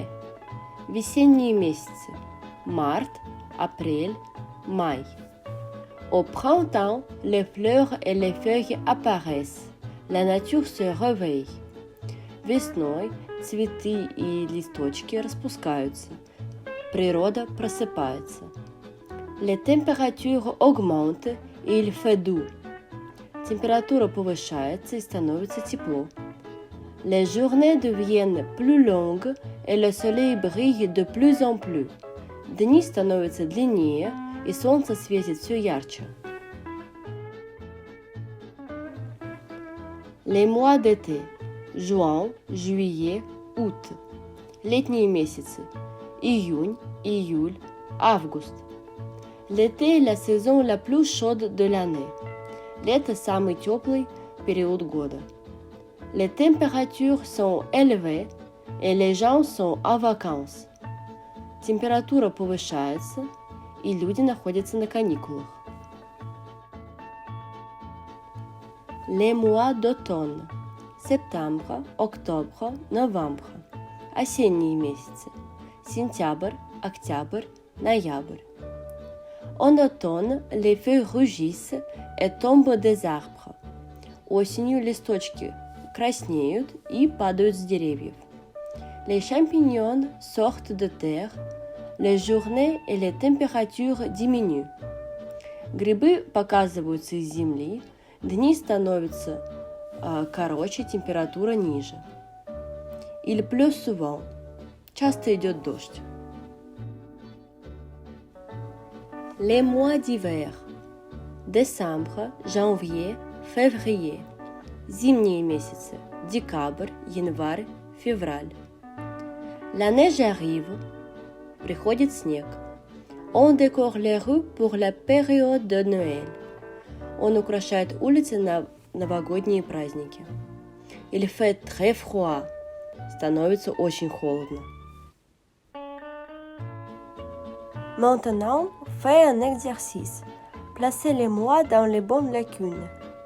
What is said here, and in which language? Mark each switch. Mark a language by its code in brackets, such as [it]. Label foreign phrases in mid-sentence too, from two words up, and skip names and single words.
[ru] Весенние месяцы, март, апрель, май. [fr] Au printemps, les fleurs et les feuilles apparaissent. La nature se réveille. [ru] Весной цветы и листочки распускаются. Природа просыпается. [fr] Les températures augmentent et il fait doux. [ru] Температура повышается и становится тепло. [fr] Les journées deviennent plus longues et le soleil brille de plus en plus. [ru] Дни становятся длиннее и солнце светит все ярче. [fr] Les mois d'été. Juin, juillet, août. [ru] Летние месяцы. Июнь, июль, август. [fr] L'été est la saison la plus chaude de l'année. [ru] Лето – самый теплый период года. [fr] Les températures sont élevées et les gens sont en vacances. [ru] Температура повышается, и люди находятся на каникулах. [fr] Les mois d'automne. Septembre, octobre, novembre. [ru] Осенние месяцы. Сентябрь, октябрь, ноябрь. [fr] En automne, les feuilles rougissent et tombent des arbres. Осенью листочки краснеют и падают с деревьев. Les champignons sortent de terre. Les journées et les températures diminuent. [ru] Грибы показываются из земли. Дни становятся короче, температура ниже. [fr] Il pleut souvent. [ru] Часто идет дождь. [fr] Les mois d'hiver. Décembre, janvier, février. [ru] Зимние месяцы. Декабрь, январь, февраль. [fr] La neige arrive. [ru] Приходит снег. [fr] On décore les rues pour la période de Noël. [ru] Он украшает улицы на новогодние праздники. [fr] Il fait très froid. [ru] Становится очень холодно. [fr] Maintenant, fais un exercice. Placez les mois dans les bonnes lacunes.